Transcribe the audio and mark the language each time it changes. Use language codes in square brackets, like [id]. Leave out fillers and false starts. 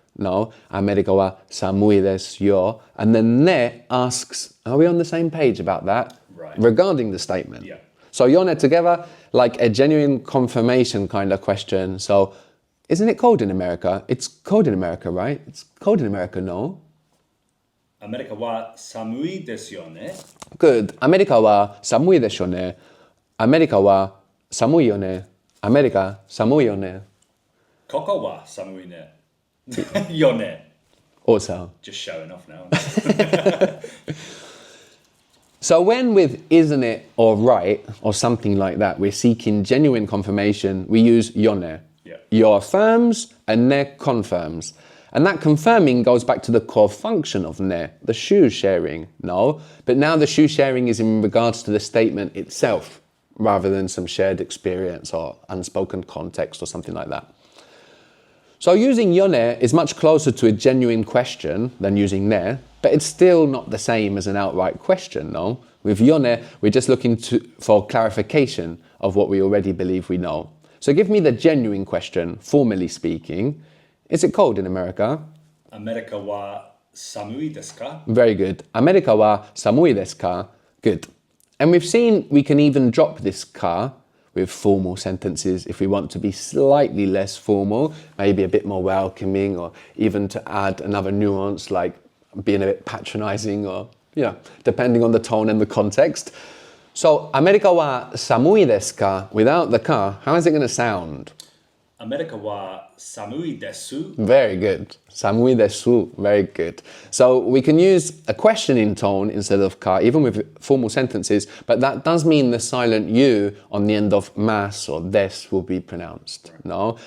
[en] No, [ja] America wa samui desu yo. [en] And then ne asks, are we on the same page about that? Right. Regarding the statement. Yeah. So yone together, like a genuine confirmation kind of question. So, isn't it cold in America? It's cold in America, right? It's cold in America, no? [ja] アメリカは寒いですよね [en] Good. [ja] アメリカは寒いでしょうね。アメリカは寒いよね。アメリカ寒いよね。ここは寒いねよね [en] Also. Just showing off now. So when with isn't it or right or something like that, we're seeking genuine confirmation, we use yone. Yeah. Yo affirms and ne confirms. And that confirming goes back to the core function of ne, the shoe sharing, no? But now the shoe sharing is in regards to the statement itself, rather than some shared experience or unspoken context or something like that. So using yone is much closer to a genuine question than using ne, but it's still not the same as an outright question, no? With yone, we're just looking for clarification of what we already believe we know. So give me the genuine question, formally speaking. Is it cold in America? [ja] アメリカは寒いですか [en] Very good. [ja] アメリカは寒いですか? [en] Good. And we've seen we can even drop this ka with formal sentences if we want to be slightly less formal, maybe a bit more welcoming, or even to add another nuance like being a bit patronizing or, depending on the tone and the context. [ja] So, アメリカは寒いですか? [en] Without the ka, how is it going to sound? [ja] アメリカは寒いです [en] Very good. [ja] 寒いです [en] Very good. So we can use a questioning tone instead of ka, even with formal sentences, but that does mean the silent u on the end of mas or des will be pronounced. No?